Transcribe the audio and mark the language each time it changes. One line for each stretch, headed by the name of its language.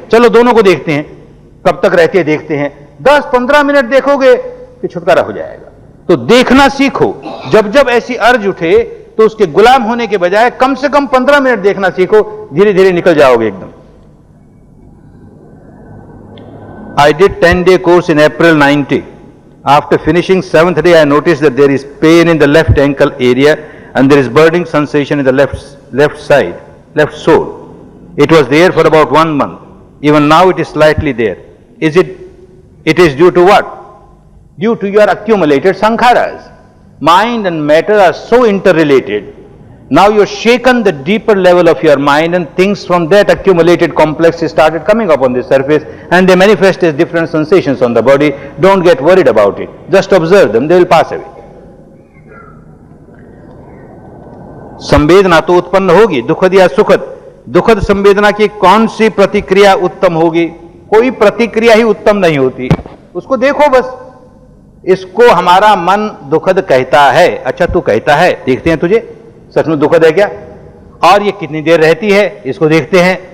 Hindi: चलो दोनों को देखते हैं, कब तक रहते हैं देखते हैं। 10-15 मिनट देखोगे कि छुटकारा हो जाएगा। तो देखना सीखो, जब जब ऐसी अर्ज उठे तो उसके गुलाम होने के बजाय कम से कम 15 मिनट देखना सीखो, धीरे धीरे निकल जाओगे एकदम।
English: I did 10-day course in April 90. After finishing 7th day, I noticed that there is pain in the left ankle area and there is burning sensation in the left side, left sole. It was there for about 1 month. Even now it is slightly there. It is due to what? Due to your accumulated sankharas. Mind and matter are so interrelated. Now you're shaken the deeper level of your mind and things from that accumulated complex started coming up on the surface and they manifest as different sensations on the body. Don't get worried about it. Just observe them, they will pass away.
Hindi: संवेदना तो उत्पन्न होगी, दुखद या सुखद। दुखद संवेदना की कौन सी प्रतिक्रिया उत्तम होगी? कोई प्रतिक्रिया ही उत्तम नहीं होती, उसको देखो बस। इसको हमारा मन दुखद कहता है। अच्छा तू कहता है, देखते हैं तुझे सच में दुखद है क्या, और ये कितनी देर रहती है, इसको देखते हैं।